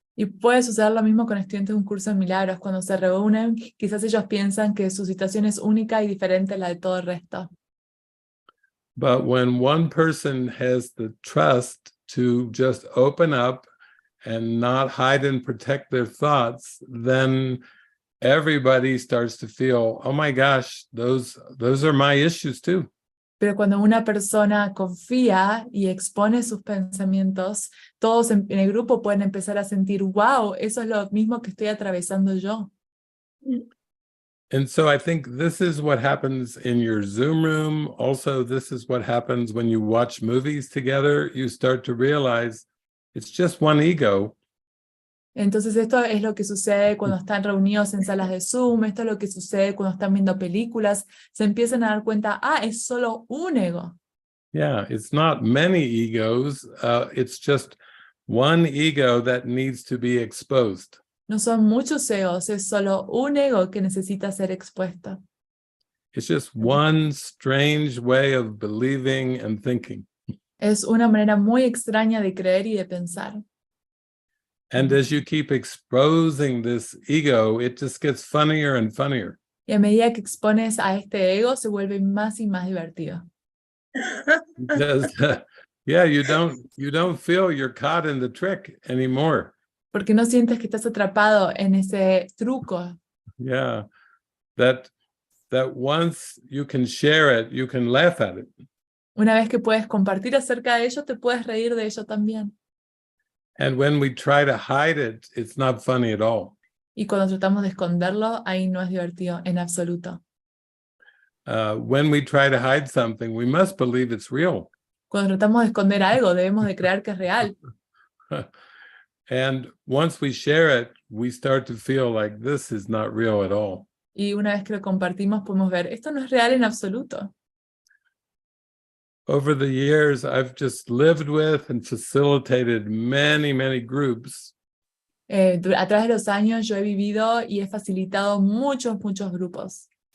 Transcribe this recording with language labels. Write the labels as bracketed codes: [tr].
[es] Y puede suceder lo mismo con estudiantes de un curso de milagros. Cuando se reúnen, quizás ellos piensan que su situación es única y diferente a la de todo el resto. [en] But when one person has the trust to just open up and not hide and protect their thoughts, then everybody starts to feel, oh my gosh, those are my issues too. [es] Pero cuando una persona confía y expone sus pensamientos, todos en el grupo pueden empezar a sentir, wow, eso es lo mismo que estoy atravesando yo. [en] And so I think this is what happens in your Zoom room. Also, this is what happens when you watch movies together. You start to realize it's just one ego. [es] Entonces esto es lo que sucede cuando están reunidos en salas de Zoom, esto es lo que sucede cuando están viendo películas, se empiezan a dar cuenta, es solo un ego. [en] Yeah, it's not many egos, it's just one ego that needs to be exposed. [es] No son muchos egos, es solo un ego que necesita ser expuesto. [en] It's just one strange way of believing and thinking. [es] Es una manera muy extraña de creer y de pensar. [en] And as you keep exposing this ego, it just gets funnier and funnier. [es] Y a medida que expones a este ego, se vuelve más y más divertido. [en] Because, you don't feel you're caught in the trick anymore. [es] Porque no sientes que estás atrapado en ese truco. [en] Yeah, that once you can share it, you can laugh at it. [es] Una vez que puedes compartir acerca de ello, te puedes reír de ello también. [en] And when we try to hide it, it's not funny at all. [es] Y cuando tratamos de esconderlo, ahí no es divertido en absoluto. [en] When we try to hide something, we must believe it's real. [es] Cuando tratamos de esconder algo, debemos de creer que es real. [en] And once we share it, we start to feel like this is not real at all. [es] Y una vez que lo compartimos, podemos ver, esto no es real en absoluto. [en] Over the years, I've just lived with and facilitated many, many groups. [es] A través de los años yo he vivido y he facilitado muchos grupos.